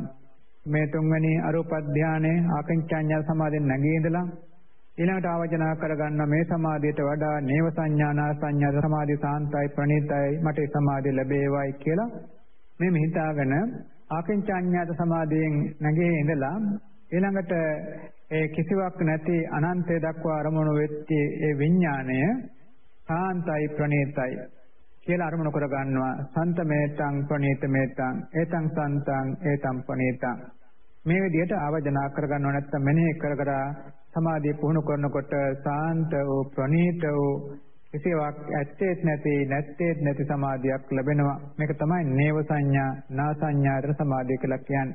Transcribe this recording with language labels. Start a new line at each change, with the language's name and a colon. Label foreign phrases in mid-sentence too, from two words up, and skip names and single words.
Sinhala: මේ තුන්වෙනි අරූප ධ්‍යානයේ ආකින්චඤ්ඤායත සමාධියෙන් නැගී ඉඳලා ඊළඟට ආවජනා කරගන්න මේ සමාධියට වඩා නේව සංඥානා සංඥා සමාධිය සාන්තයි ප්‍රණීතයි මට ඒ සමාධිය ලැබේවයි කියලා මේ හිතාගෙන ආකින්චඤ්ඤාත සමාධියෙන් නැගී ඉඳලා ඊළඟට ඒ කිසිවක් නැති අනන්තය දක්වා අරමුණු වෙච්චි ඒ විඥාණය සාන්තයි ප්‍රණීතයි කියලා අරමුණු කරගන්නවා.
Pali: සන්තමේතං ප්‍රණීතමේතං ඒතං සන්තං ඒතං ප්‍රණීතං
Sinhala: මේ විදිහට ආවජනා කරගන්නව නැත්නම් මෙනෙහි කර සමාධිය පුහුණු කරනකොට සාන්ත වූ ප්‍රණීත වූ කිසිවක් ඇත්තේත් නැති සමාධියක් ලැබෙනවා. මේක තමයි නේව සංඥා නා සංඥාතර සමාධිය කියලා කියන්නේ.